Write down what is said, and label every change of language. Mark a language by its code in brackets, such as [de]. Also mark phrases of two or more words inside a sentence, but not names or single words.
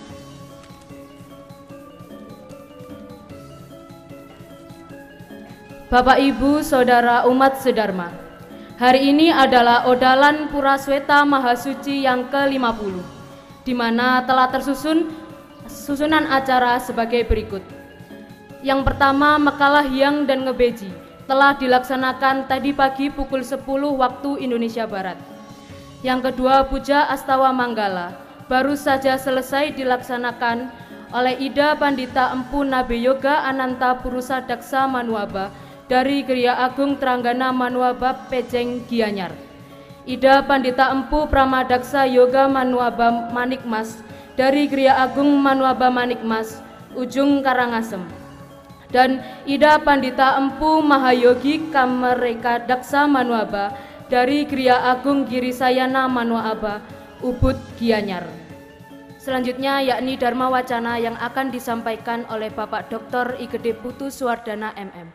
[id] Bapak Ibu Saudara umat sedharma, hari ini adalah Odalan Purasweta Mahasuci yang ke-50, di mana telah susunan acara sebagai berikut. Yang pertama, Mekalah Hyang dan Ngebeji telah dilaksanakan tadi pagi pukul 10 waktu Indonesia Barat. Yang kedua, Puja Astawa Manggala baru saja selesai dilaksanakan oleh Ida Pandita Empu Nabe Yoga Ananta Purusa Daksa Manuaba dari Kriya Agung Tranggana Manuaba Pejeng Gianyar, Ida Pandita Empu Pramadaksa Yoga Manuaba Manikmas dari Kriya Agung Manuaba Manikmas Ujung Karangasem, dan Ida Pandita Empu Mahayogi Kamereka Daksa Manuaba dari Kriya Agung Girisayana Manuaba Ubud Gianyar. Selanjutnya yakni Dharma Wacana yang akan disampaikan oleh Bapak Dr. I Gede Putu Suwardana MM.